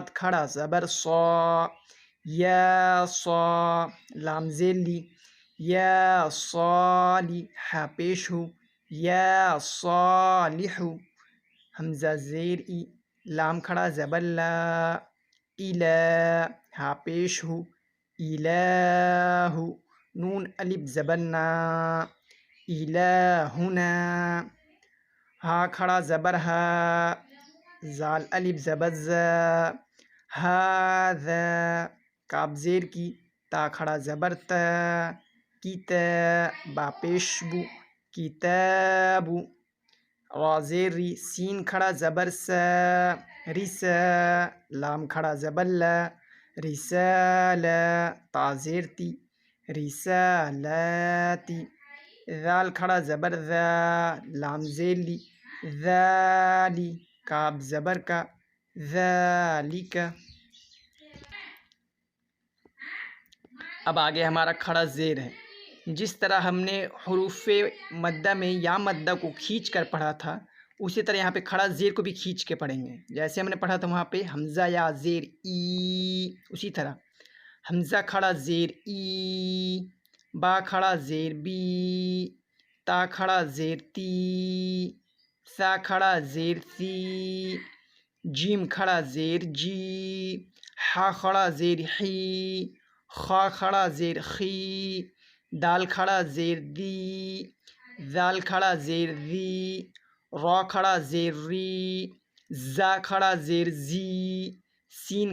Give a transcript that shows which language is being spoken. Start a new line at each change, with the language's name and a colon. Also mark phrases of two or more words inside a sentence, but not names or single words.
Urdu: کھڑا زبر صا، یا صا، لام زیر لی، یا صالی، ہا پیش ہو، یا صالحو، حمزہ زیر ای، لام کھڑا زبر لا، الا، ہا پیش ہو، الہو، نون الف زبر نا، الہنا، ہا کھڑا زبر ہا، زال الف زبر زا، ہاذا، کاف زیر کی، تا کھڑا زبر تا، کیتا، با پیش بو، کتابو، را زیر ری، سین کھڑا زبر سا، رسا، لام کھڑا زبر لا، رسالہ، تا زیر تی، رسالاتی، ذال کھڑا زبر ذا، لام زیر لی، ذالی، کاف زبر کا، ذالک۔ اب آگے ہمارا کھڑا زیر ہے۔ جس طرح ہم نے حروف مدہ میں یا مدہ کو کھینچ کر پڑھا تھا اسی طرح یہاں پہ کھڑا زیر کو بھی کھینچ کے پڑھیں گے۔ جیسے ہم نے پڑھا تھا وہاں پہ حمزہ یا زیر ای، اسی طرح حمزہ کھڑا زیر ای، با کھڑا زیر بی، تا کھڑا زیر تی، سا کھڑا زیر سی، جیم کھڑا زیر جی، ہا کھڑا زیر حی، خا کھڑا زیر خی، دال کھڑا زیر دی، ذال کھڑا زیر ذی، را کھڑا زیر ری، زا کھڑا زیر زی، سین